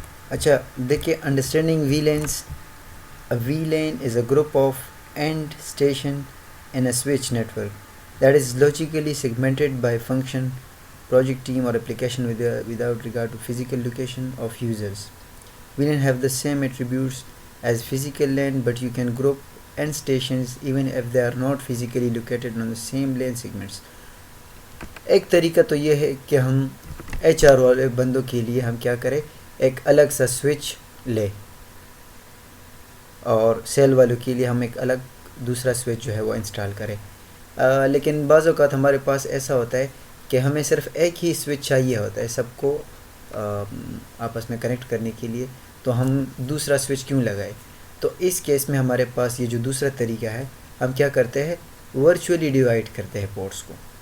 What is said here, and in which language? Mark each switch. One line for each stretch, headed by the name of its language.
Urdu: اچھا دیکھیے،
English: Understanding VLANs. A VLAN is a group of end station in a switch network that is logically segmented by function, project team or application without regard to physical location of users. VLAN have the same attributes as physical LAN, but you can group end stations even if they are not physically located on the same LAN segments.
Urdu: ایک طریقہ تو یہ ہے کہ ہم H R والے بندوں کے لیے ہم کیا کریں، ایک الگ سا سوئچ لے، اور سیل والوں کے لیے ہم ایک الگ دوسرا سوئچ جو ہے وہ انسٹال کریں. لیکن بعض اوقات ہمارے پاس ایسا ہوتا ہے کہ ہمیں صرف ایک ہی سوئچ چاہیے ہوتا ہے سب کو آپس میں کنیکٹ کرنے کے لیے، تو ہم دوسرا سوئچ کیوں لگائے؟ تو اس کیس میں ہمارے پاس یہ جو دوسرا طریقہ ہے، ہم کیا کرتے ہیں، ورچولی ڈیوائڈ کرتے ہیں پورٹس کو.